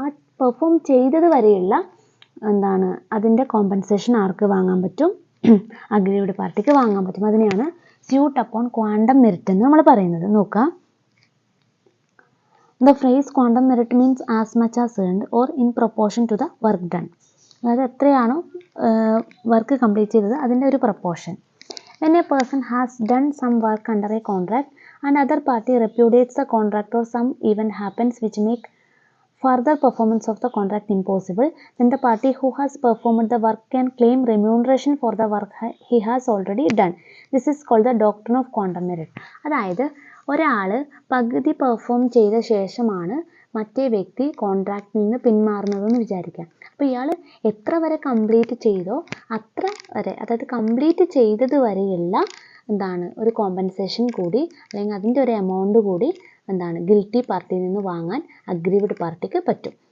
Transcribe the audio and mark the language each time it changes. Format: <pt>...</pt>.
<ml>ആ പെർഫോം ചെയ്തത് വരെയുള്ള എന്താണ് അതിൻ്റെ കോമ്പൻസേഷൻ ആർക്ക് വാങ്ങാൻ പറ്റും, അഗ്രീവ്ഡ് പാർട്ടിക്ക് വാങ്ങാൻ പറ്റും. അതിനെയാണ് സ്യൂട്ട് അപ്പോൺ ക്വാണ്ടം മെറിറ്റ് എന്ന് നമ്മൾ പറയുന്നത്. നോക്കാം,</ml> <en>The phrase quantum meruit means as much as earned or in proportion to the work done.</en> <ml>അതായത് എത്രയാണോ വർക്ക് കംപ്ലീറ്റ് ചെയ്തത് അതിൻ്റെ ഒരു proportion.</ml> <en>When a person has done some work under a contract and other party repudiates the contract or some event happens which make further performance of the contract impossible, then the party who has performed the work can claim remuneration for the work he has already done. This is called the doctrine of quantum merit.</en> <ml>അതായത് ഒരാൾ പകുതി perform ചെയ്ത ശേഷമാണ് മറ്റേ വ്യക്തി കോൺട്രാക്റ്റിൽ നിന്ന് പിന്മാറുന്നതെന്ന് വിചാരിക്കാം. അപ്പോൾ ഇയാൾ എത്ര വരെ കംപ്ലീറ്റ് ചെയ്തോ അത്ര വരെ, അതായത് കംപ്ലീറ്റ് ചെയ്തത് വരെയുള്ള എന്താണ് ഒരു കോമ്പൻസേഷൻ കൂടി, അല്ലെങ്കിൽ അതിൻ്റെ ഒരു എമൗണ്ട് കൂടി എന്താണ് ഗിൽറ്റി പാർട്ടിയിൽ നിന്ന് വാങ്ങാൻ അഗ്രീവ്ഡ് പാർട്ടിക്ക് പറ്റും.</ml>